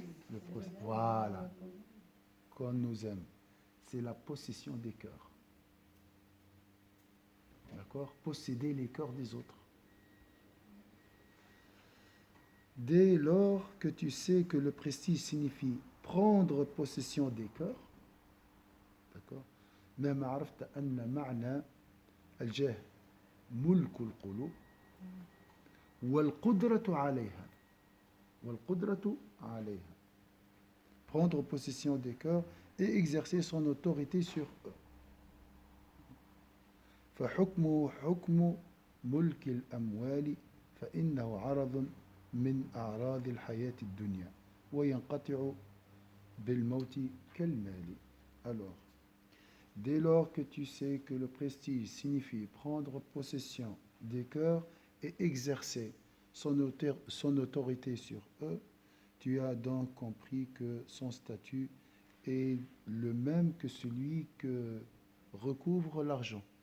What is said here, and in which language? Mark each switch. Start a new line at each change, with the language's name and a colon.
French: Le prestige. Voilà. Qu'on nous aime. C'est la possession des cœurs. D'accord? Posséder les cœurs des autres. Dès lors que tu sais que le prestige signifie prendre possession des cœurs, d'accord?
Arabic: مهما عرفت أن معنى الجاه ملك القلوب والقدرة عليها. والقدرة عليها.
French: Prendre possession des cœurs et exercer son autorité sur eux.
Arabic: فحكمه حكم ملك الأموال فإنه عرض من أعراض الحياة الدنيا وينقطع بالموت كالمال.
French: Alors, dès lors que tu sais que le prestige signifie prendre possession des cœurs et exercer son autorité sur eux, tu as donc compris que son statut est le même que celui que recouvre l'argent.